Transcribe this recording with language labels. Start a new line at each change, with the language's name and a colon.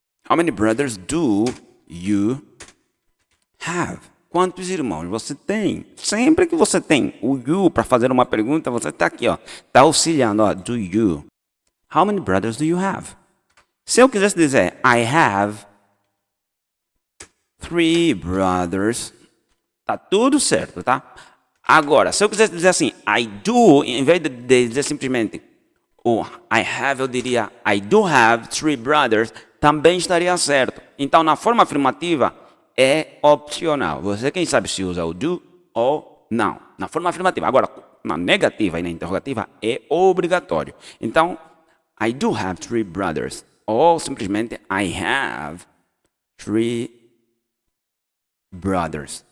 English: How many brothers do you have?
Portuguese: Quantos irmãos você tem? Sempre que você tem o you para fazer uma pergunta, você está aqui, ó. Está auxiliando, ó.
English: Do you? How many brothers do you have?
Portuguese: Se eu quisesse dizer
English: I have 3 brothers,
Portuguese: tá tudo certo, tá? Agora, se eu quisesse dizer assim,
English: I do,
Portuguese: em vez de dizer simplesmente o
English: I have,
Portuguese: eu diria
English: I do have 3 brothers,
Portuguese: também estaria certo. Então, na forma afirmativa, é opcional. Você quem sabe se usa o do ou não. Na forma afirmativa. Agora, na negativa e na interrogativa, é obrigatório. Então,
English: I do have 3 brothers.
Portuguese: Ou simplesmente,
English: I have 3 brothers.